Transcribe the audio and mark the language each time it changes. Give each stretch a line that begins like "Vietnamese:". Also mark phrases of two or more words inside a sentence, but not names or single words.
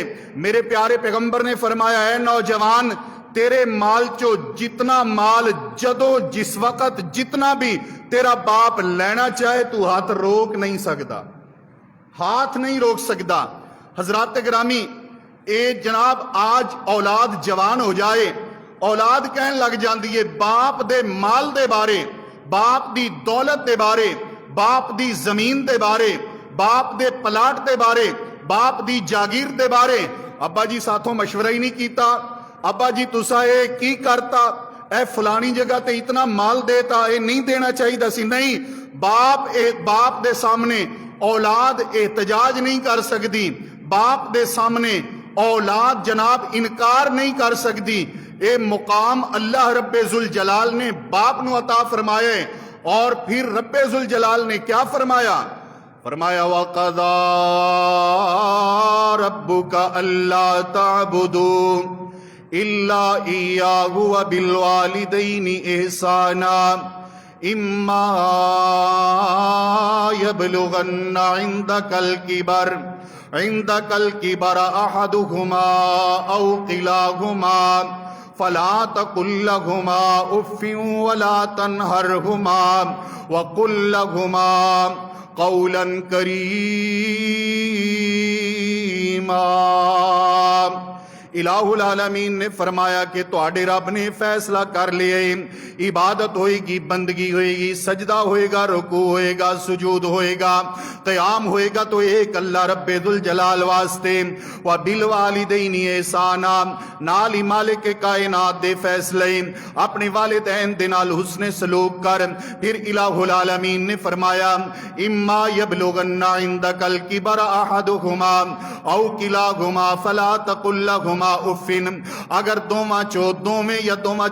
Punjabi: میرے پیارے پیغمبر نے فرمایا ہے نوجوان، تیرے مال چو جتنا مال جدوں جس وقت جتنا بھی تیرا باپ لینا چاہے تو ہاتھ روک نہیں سکتا، ہاتھ نہیں روک سکتا. حضرات گرامی، اے جناب اج اولاد جوان ہو جائے، اولاد کہن لگ جاتی ہے باپ دے مال دے بارے، باپ دی دولت دے بارے، باپ دی زمین دے بارے، باپ دے پلاٹ دے بارے، باپ دی جاگیر دے بارے، ابا جی ساتھوں مشورہ ہی نہیں کیتا، ابا جی تسا یہ کی کرتا، اے فلانی جگہ تے اتنا مال دیتا، یہ نہیں دینا چاہیے سی. نہیں، باپ دے سامنے اولاد احتجاج نہیں کر سکتی، باپ دے سامنے اولاد جناب انکار نہیں کر سکتی. یہ مقام اللہ ربِ ذوالجلال نے باپ نوں عطا فرمایا ہے.
Urdu: اور پھر ربِ ذوالجلال نے کیا فرمایا، فرمایا وقضیٰ
Arabic: ربك ألا تعبدوا إلا إياه وبالوالدين إحسانا إما يبلغن عندك الكبر أحدهما أو كلاهما فلا تقل لهما أف ولا تنهرهما وقل لهما قولا كريما.
Punjabi: الٰہ العالمین نے فرمایا کہ تہاڈے رب نے فیصلہ کر لیا، عبادت ہوئے گی، بندگی ہوئے گی، سجدہ ہوئے گا، رکوع ہوئے گا، سجود ہوئے گا، قیام ہوئے گا تو ایک اللہ ربِ ذوالجلال واسطے.
Arabic: وبالوالدين إحسانا,
Punjabi: نال ہی مالک کائنات دے فیصلے، اپنے والدین دے نال حسن سلوک کر. پھر الٰہ العالمین نے فرمایا
Arabic: إما يبلغن عندك الكبر أحدهما أو كلاهما فلا تقل لهما أف,
Punjabi: اگر دوویں یا دوواں